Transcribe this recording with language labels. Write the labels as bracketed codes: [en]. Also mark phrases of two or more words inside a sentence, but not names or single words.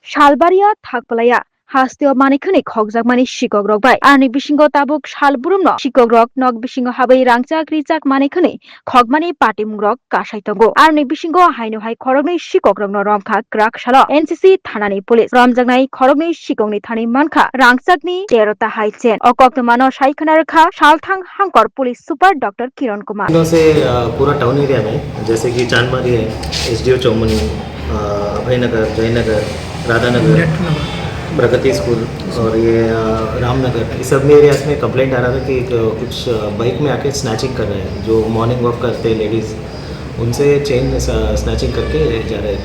[trp] Shalbaria Thakpalaya Hasteo Manikani Khogjak Mani Shikok Rok Bai Ani Bisingo Tabuk Shalburum no Shikok Rok Nog Bisingo Habai Rangchak Rijak Manikani Khogmani Patimung Rok Kasai Tongo Ani Bisingo Haino Hai Khorogni Shikok Rok no Romkha Krak Shalo NCC Thanani Police Romjaknai Khorogni Shikokni Thani Manka Rangchakni 13 Hai Chen Okok Mano Shaikhanar Kha Shalthang Hangkor Police Super Dr. Kiran Kumar [hi] दिनों से पूरा टाउन एरिया में जैसे कि चांदमारी है, एसडीओ चौमनी, अभयनगर, जयनगर, राधानगर, प्रगति स्कूल और ये रामनगर, इस सब एरियाज में कंप्लेंट आ रहा था कि कुछ बाइक में आके स्नैचिंग कर रहे हैं। जो [en] morning walk [hi] करते हैं लेडीज़, उनसे [en] chain snatching [hi] करके जा रहे हैं।